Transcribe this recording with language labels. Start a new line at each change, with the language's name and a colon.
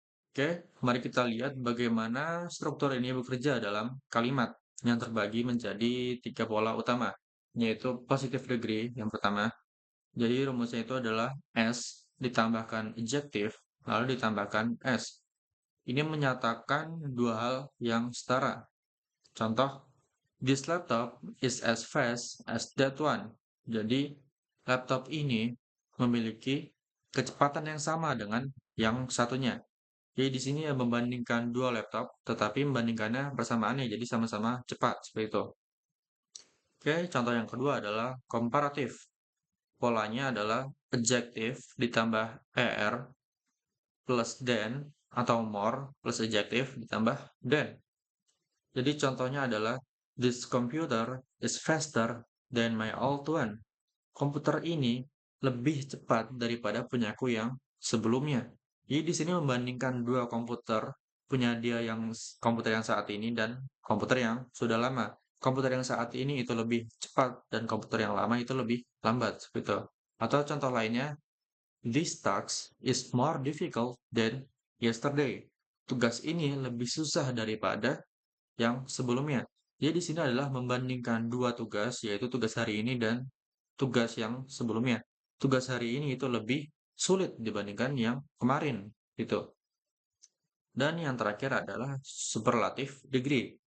Indonesian: Oke, mari kita lihat bagaimana struktur ini bekerja dalam kalimat yang terbagi menjadi tiga pola utama, yaitu positive degree yang pertama. Jadi rumusnya itu adalah S ditambahkan adjective, lalu ditambahkan S. Ini menyatakan dua hal yang setara. Contoh,
English: this laptop is as fast as that one.
Indonesian: Jadi, laptop ini memiliki kecepatan yang sama dengan yang satunya. Jadi di sini ya membandingkan dua laptop, tetapi membandingkannya bersamaannya, jadi sama-sama cepat, seperti itu. Oke, contoh yang kedua adalah komparatif. Polanya adalah adjective ditambah er plus than atau more plus adjective ditambah than. Jadi contohnya adalah
English: this computer is faster than my old one.
Indonesian: Komputer ini lebih cepat daripada punyaku yang sebelumnya. Jadi di sini membandingkan dua komputer, punya dia yang komputer yang saat ini dan komputer yang sudah lama. Komputer yang saat ini itu lebih cepat dan komputer yang lama itu lebih lambat, seperti itu. Atau contoh lainnya,
English: this task is more difficult than yesterday.
Indonesian: Tugas ini lebih susah daripada yang sebelumnya. Jadi di sini adalah membandingkan dua tugas, yaitu tugas hari ini dan tugas yang sebelumnya. Tugas hari ini itu lebih sulit dibandingkan yang kemarin, gitu. Dan yang terakhir adalah superlative degree.